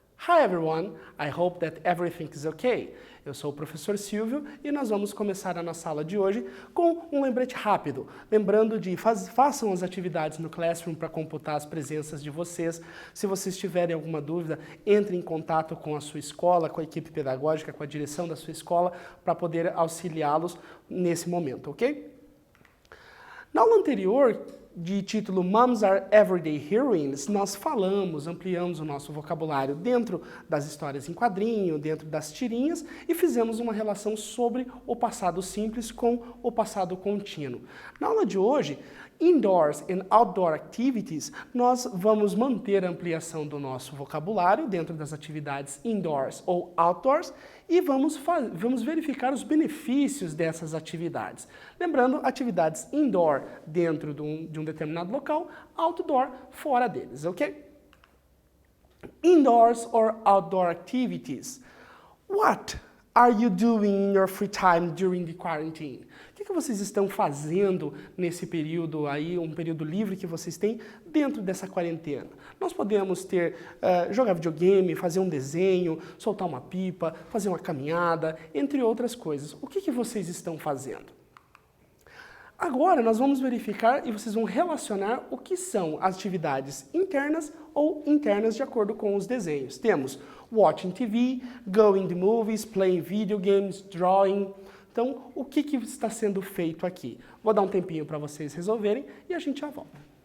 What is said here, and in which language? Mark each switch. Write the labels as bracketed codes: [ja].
[en] Hi everyone, I hope that everything is okay. [pt] Eu sou o professor Silvio e nós vamos começar a nossa aula de hoje com um lembrete rápido. Lembrando de façam as atividades no Classroom para computar as presenças de vocês. Se vocês tiverem alguma dúvida, entre em contato com a sua escola, com a equipe pedagógica, com a direção da sua escola, para poder auxiliá-los nesse momento, ok? Na aula anterior, de título Moms Are Everyday Heroines, nós ampliamos o nosso vocabulário dentro das histórias em quadrinho, dentro das tirinhas e fizemos uma relação sobre o passado simples com o passado contínuo. Na aula de hoje, Indoors and Outdoor Activities, nós vamos manter a ampliação do nosso vocabulário dentro das atividades indoors ou outdoors e vamos verificar os benefícios dessas atividades. Lembrando, atividades indoor dentro de um determinado local, outdoor fora deles, ok? [en] Indoors or outdoor activities. What are you doing in your free time during the quarantine? [pt] O que vocês estão fazendo nesse período aí, um período livre que vocês têm dentro dessa quarentena? Nós podemos jogar videogame, fazer um desenho, soltar uma pipa, fazer uma caminhada, entre outras coisas. O que vocês estão fazendo? Agora nós vamos verificar e vocês vão relacionar o que são as atividades internas ou internas de acordo com os desenhos. [en] Temos watching TV, going to movies, playing video games, drawing. [pt] Então, o que está sendo feito aqui? Vou dar um tempinho para vocês resolverem e a gente já volta.